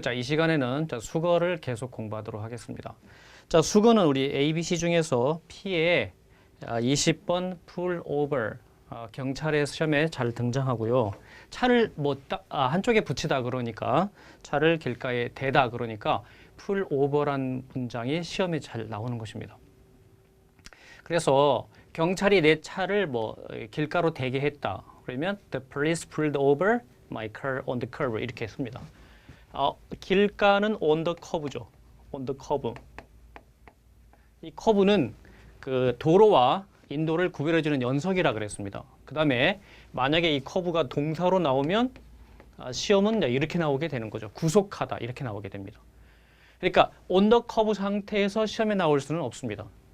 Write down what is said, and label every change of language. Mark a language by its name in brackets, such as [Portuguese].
[Korean] 자, 이 시간에는 수거를 계속 공부하도록 하겠습니다. 자, 수거는 우리 ABC 중에서 P에 20번 pull over 경찰의 시험에 잘 등장하고요. 차를 한쪽에 붙이다 그러니까 차를 길가에 대다 그러니까 pull over란 문장이 시험에 잘 나오는 것입니다. 그래서 경찰이 내 차를 길가로 대게 했다. 그러면 [English] the police pulled over my car on the curb [Korean] 이렇게 씁니다. 길가는 [English] on the curve죠. on the curve. [Korean] 이 커브는 그 도로와 인도를 구별해주는 연석이라 그랬습니다. 그 다음에 만약에 이 커브가 동사로 나오면 시험은 이렇게 나오게 되는 거죠. 구속하다 이렇게 나오게 됩니다. 그러니까 [English] on the curve [Korean] 상태에서 시험에 나올 수는 없습니다.